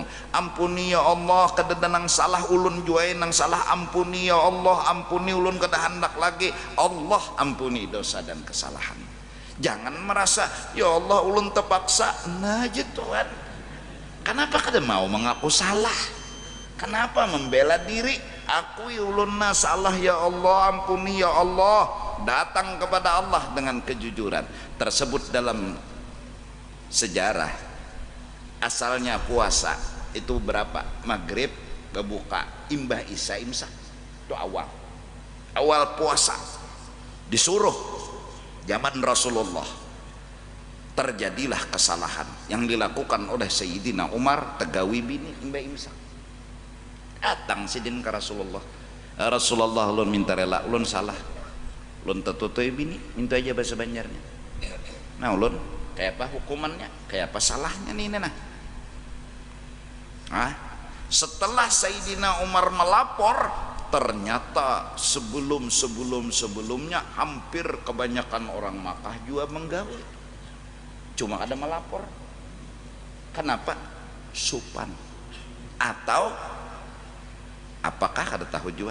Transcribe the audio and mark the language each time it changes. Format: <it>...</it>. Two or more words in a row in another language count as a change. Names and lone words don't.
<bjn>Ampuni ya Allah kada nang salah ulun juai nang salah, ampuni ya Allah, ampuni ulun kada hendak lagi.</bjn> <id>Allah ampuni dosa dan kesalahan. Jangan merasa ya Allah ulun terpaksa.</id> <bjn>Nah aja Tuhan, kenapa kada mau mengaku salah?</bjn> <id>Kenapa membela diri? Akui ulun na salah ya Allah, ampuni ya Allah. Datang kepada Allah dengan kejujuran. Tersebut dalam sejarah. Asalnya puasa itu berapa?</id> <bjn>Maghrib berbuka, imbah isya imsak.</bjn> <id>Itu awal puasa. Disuruh zaman Rasulullah. Terjadilah kesalahan yang dilakukan oleh Sayyidina Umar,</id> <bjn>tegawi bini imbah imsak. Datang sidin ke Rasulullah. Rasulullah ulun minta rela, ulun salah, ulun tertutup bini, minta aja bahasa Banjarnya. Nah ulun kayak apa hukumannya, kayak apa salahnya nih nah.</bjn> <id>Setelah Sayyidina Umar melapor, ternyata sebelumnya hampir kebanyakan orang Makkah juga menggawe, cuma ada melapor. Kenapa?</id> <bjn>Supan atau apakah ada tahu juga?</bjn>